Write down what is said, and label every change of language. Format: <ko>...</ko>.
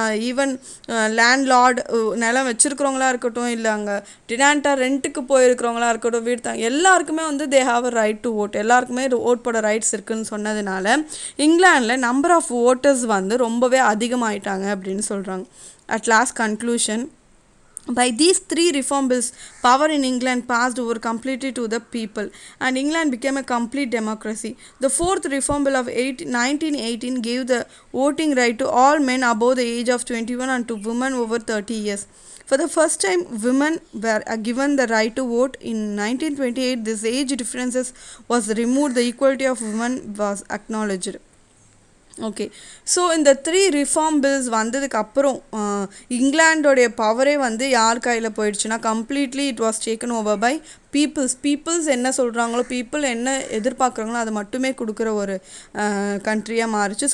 <ta>Even landlord நிலம் வச்சுருக்கிறவங்களா இருக்கட்டும், இல்லை அங்கே டினான்ட்டாக ரெண்ட்டுக்கு போயிருக்கிறவங்களா இருக்கட்டும், வீடு எல்லாருக்குமே வந்து</ta> <en>They have a right to vote.</en> <ta>எல்லாருக்குமே ஓட் போட ரைட்ஸ் இருக்குன்னு சொன்னதுனால இங்கிலாண்டில் நம்பர் ஆஃப் ஓட்டர்ஸ் வந்து ரொம்பவே அதிகமாயிட்டாங்க அப்படின்னு சொல்கிறாங்க.</ta> <en>At last conclusion, by these three reform bills, power in England passed over completely to the people, and England became a complete democracy. The fourth reform bill of 1918 gave the voting right to all men above the age of 21 and to women over 30 years. For the first time, women were given the right to vote. In 1928, this age differences was removed. The equality of women was acknowledged.</en> <ta>Okay, so இந்த three reform bills வந்ததுக்கு அப்புறம் இங்கிலாண்டோடைய பவரே வந்து யார் கையில் போயிடுச்சுன்னா</ta> <en>completely it was taken over by peoples</en> <ta>என்ன சொல்கிறாங்களோ, people என்ன எதிர்பார்க்குறாங்களோ அதை மட்டுமே கொடுக்குற ஒரு கண்ட்ரியாக மாறிச்சு.</ta>